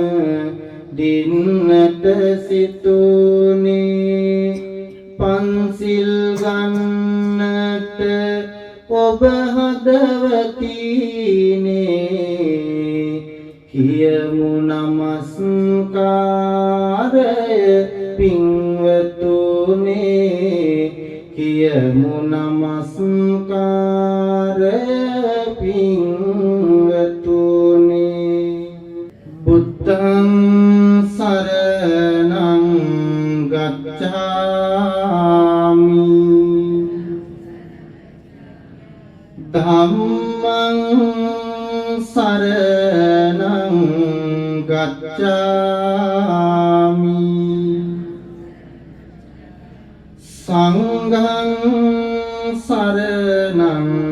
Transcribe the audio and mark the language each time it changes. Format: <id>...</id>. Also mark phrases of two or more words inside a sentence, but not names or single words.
<si>දින්නට සිතුනේ පන්සිල් ගන්නට ඔබ හදවතිනේ කියමු නමස්කාරය පින්වතුනේ කියමු නමස්කාරය</si> <pi>පින්වතුනේ බුද්ධං සරණං ගච්ඡාමි ධම්මං සරණං ගච්ඡාමි සංඝං සරණං</pi>